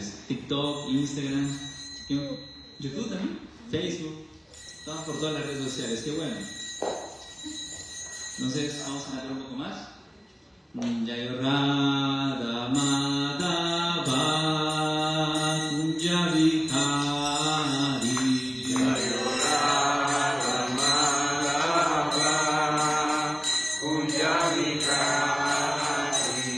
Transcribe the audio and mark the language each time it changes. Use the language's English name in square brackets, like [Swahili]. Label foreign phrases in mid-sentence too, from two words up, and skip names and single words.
[Spanish] TikTok, Instagram, YouTube también, Facebook. Estamos por todas las redes sociales, qué bueno. Entonces, vamos a cantar un poco más. [Sanskrit] जय राधा माधव कुञ्ज विहारी. जय राधा माधव कुञ्ज विहारी.